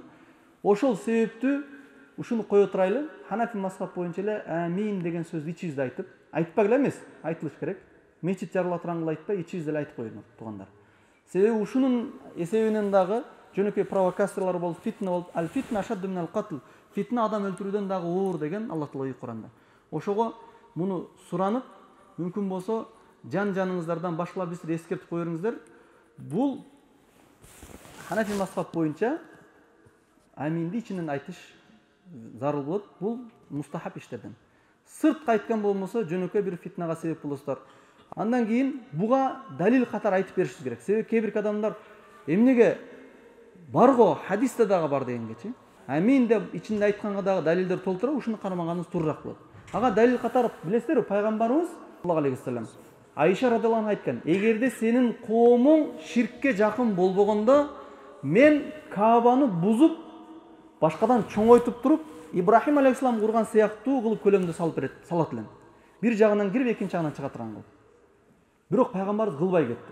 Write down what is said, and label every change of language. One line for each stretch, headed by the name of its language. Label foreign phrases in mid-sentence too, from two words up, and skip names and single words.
Kyrgyz: Ошол себептүү ушуну кое турайлы, Ханафи мазхаб боюнча эле амин деген сөздү ичибизде айтып, айтпак эле эмес, айтылыш керек. Мечит жарыла турган айтпай, ичибизде эле айтып коелу туугандар. Себеби ушунун эсебинен дагы жөнөкөй провокаторлор болуп, фитна болуп,
Arabic: الفتنة أشد من القتل.
Kyrgyz: Фитна адам өлтүрүүдөн дагы оор деген Аллах Таала Куранда. Ошого муну суранып, мүмкүн болсо жан-жаныңыздардан башкалар бизди эскертип кое бериңиздер. Бул Ханафи мазхаб боюнча аминди ичинен айтыш зарыл болот. Бул мустахаб иштерден. Сыртка айткан болмосо жөнөкөй бир фитнага себеп болосуздар. Андан кийин буга далил катары айтып беришиз керек. Себеби кээ бир адамдар эмнеге барго хадисте дагы бар дегенгечи. Амин деп ичинде айтканга дагы далилдер толтура, ушуну кармаганыңыз туурураак болот. Ага далил катары билесиздерби, пайгамбарыбыз
Arabic: صلى الله عليه وسلم
Kyrgyz: Айша
Arabic: رضي الله عنها
Kyrgyz: айткан: "Эгерде сенин коомуң ширкке жакын болбогондо, мен Каабаны бузуп, башкадан чоңойтуп туруп, Ибрахим алейхиссалам курган сыяктуу кылып көлөмдө салат элем. Бир жагынан кирип, экинчи жагынан чыга турган кылып." Бирок пайгамбарыбыз кылбай кетти.